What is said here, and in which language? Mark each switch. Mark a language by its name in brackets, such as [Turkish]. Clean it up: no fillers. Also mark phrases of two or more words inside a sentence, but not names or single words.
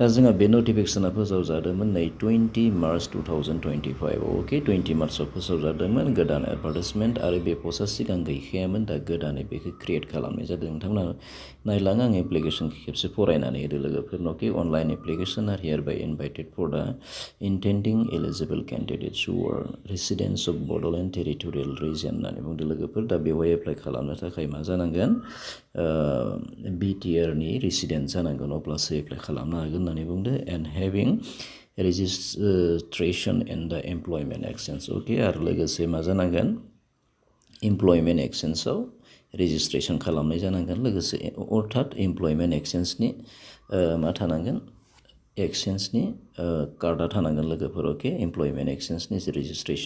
[Bodo] जोंहा बे नटिफिकेसना फोसावजादोंमोन नै 20 मार्च 2025 अके 20 मार्चआव फोसावजादोंमोन गोदान एडभार्टाइजमेन्ट आरो बे पस्टआ सिगां गैखायामोन दा गोदानै बेखौ क्रिएट खालामनाय जादों नोंथांमोना नायलां आं एप्लिकेशनखौ खेबसे फरायनानै होदो लोगोफोरनो अके [English] online application are hereby invited for the intending eligible candidates who are residents of Bodoland territorial region [Bodo] होननानै बुंदों लोगोफोर दा बेवहाय एप्लाइ खालामनो थाखाय मा जानांगोन BTR नि रेसिडेन्ट जानांगोन अब्लासो एप्लाइ खालामनो हागोन होननानै बुंदों [English] and having registration in the employment exchange [Bodo] अके आरो लोगोसे मा जानांगोन [English] employment exchangeआव [Bodo] रेजिस्ट्रेशन खालामनाय जानांगोन लोगोसे अर्थात [English] employment exchangeनि [Bodo] मा थानांगोन एक्सचेन्जनि कार्डआ थानांगोन लोगोफोर अके एमप्लयमेन्ट एक्सचेन्जनि जे रेजिस्ट्रेशन